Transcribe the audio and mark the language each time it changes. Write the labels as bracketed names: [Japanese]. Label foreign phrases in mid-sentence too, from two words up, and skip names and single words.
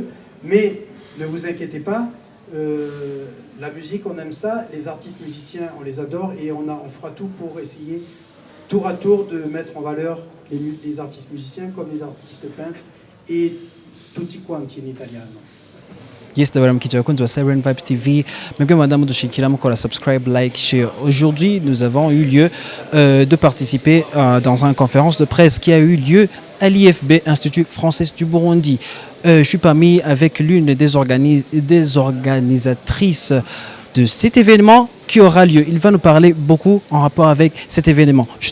[French] Mais ne vous inquiétez pas, la musique, on aime ça, les artistes musiciens, on les adore et on fera tout pour essayer tour à tour de mettre en valeur les artistes musiciens comme les artistes peintres et [Italian] tutti quanti in italiano. [Rundi] Yes, ndabaramukije abakunzi ba Siren Vibes TV. Mwebwe madame dushikira mukora subscribe, [English] like, share. [French] Aujourd'hui, nous avons eu lieu de participer dans une conférence de presse qui a eu lieu à l'IFB, Institut français du Burundi. Je suis parmi avec l'une des organisatrices de cet événement qui aura lieu. Il va nous parler beaucoup en rapport avec cet événement.